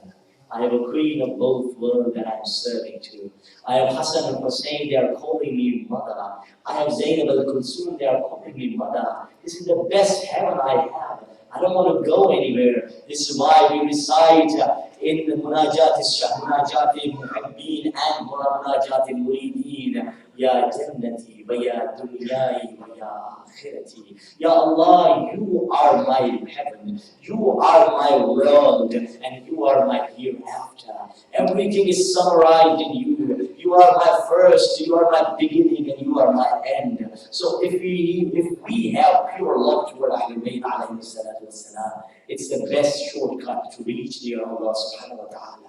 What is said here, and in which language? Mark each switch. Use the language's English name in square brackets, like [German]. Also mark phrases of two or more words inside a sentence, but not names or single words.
[English] I have a queen of both worlds that I am serving to. I have Hassan and Hussein, they are calling me mother. I have Zainab al-Kulsum, they are calling me mother. This is the best heaven I have. I don't want to go anywhere. This is why we recite in the Munajat al-Muhibbin and Munajat al-Muridin, [Arabic] يا جنتي ويا دنياي ويا آخرتي. يا الله, [English] you are my heaven, you are my world, and you are my hereafter. Everything is summarized in you. You are my first, you are my beginning, and you are my end. So if we have pure love toward [Arabic] أهل البيت عليه الصلاة والسلام, [English] it's the best shortcut to reach near Allah [Arabic] سبحانه وتعالى.